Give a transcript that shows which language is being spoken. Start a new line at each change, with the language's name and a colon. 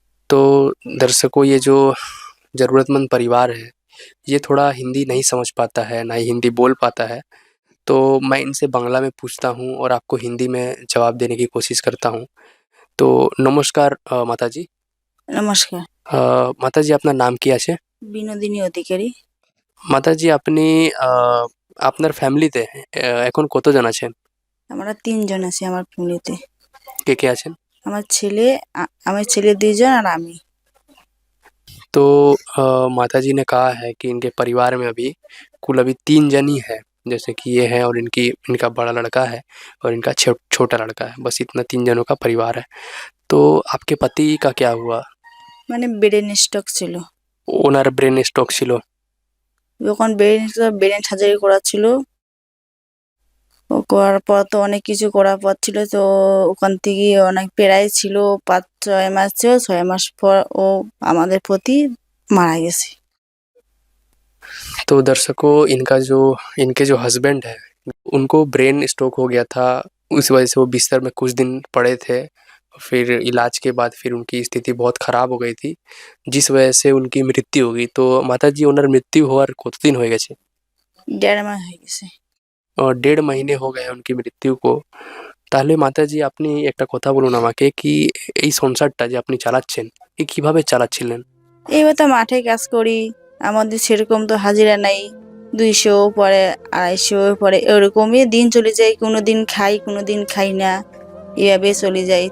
Hindi: तो दर्शकों, ये जो ज़रूरतमंद परिवार है ये थोड़ा हिंदी नहीं समझ पाता है, ना ही हिंदी बोल पाता है। तो मैं इनसे बांग्ला में पूछता हूँ और आपको हिंदी में जवाब देने की कोशिश करता हूँ। तो नमस्कार माता जी।
Bangla: নমস্কার। माता जी, আপনার নাম কি আছে? বিনোদিনী অধিকারী। মাতা জি, আপনি আপনার ফ্যামিলিতে এখন কতজন আছেন? আমরা ৩ জন আছি আমার ফ্যামিলিতে। কে কে আছেন? আমার ছেলে, আমার ছেলে 2 জন আর আমি।
Hindi: तो माता जी ने कहा है कि इनके परिवार में अभी कुल अभी 3 जन ही है, जैसे कि ये है और इनका बड़ा लड़का है और इनका छोटा लड़का है, बस इतना 3 जनों का परिवार है। तो आपके पति का क्या हुआ?
Bangla: মানে ব্রেন স্ট্রোক ছিল। ওনার ব্রেন স্ট্রোক ছিল। যখন ব্রেন সার্জারি করা ছিল, ও করার পর তো অনেক কিছু করার পর ছিল, তো ওখান থেকে অনেক প্রায় ছিল 5-6 মাস ছিল। 6 মাস পর ও আমাদের প্রতি মারা গেছে।
Hindi: तो दर्शकों, इनके जो हस्बैंड है उनको ब्रेन स्ट्रोक हो गया था, उस वजह से वो बिस्तर में कुछ दिन पड़े थे। फिर इलाज के बाद फिर उनकी स्थिति बहुत ख़राब हो गई थी, जिस वजह से उनकी मृत्यु हो गई। तो माता जी,
Bangla: ওনার মৃত্যু হওয়ার কতদিন হয়ে গেছে? 1.5 মাস হয়ে গেছে।
Hindi: और 1.5 महीने हो गए उनकी मृत्यु को।
Bangla: তাহলে মাতা জি, আপনি একটা কথা বলুন আমাকে কি এই সংসারটা যে আপনি চালাচ্ছেন এ কিভাবে চালাচ্ছিলেন? এইবার তো মাঠে কাজ করি, আমাদের সেরকম তো হাজিরা নাই। 200 পরে 250 পরে এরকমই দিন চলে যায়। কোনোদিন খাই, কোনোদিন খাই না, এভাবে চলে যায়।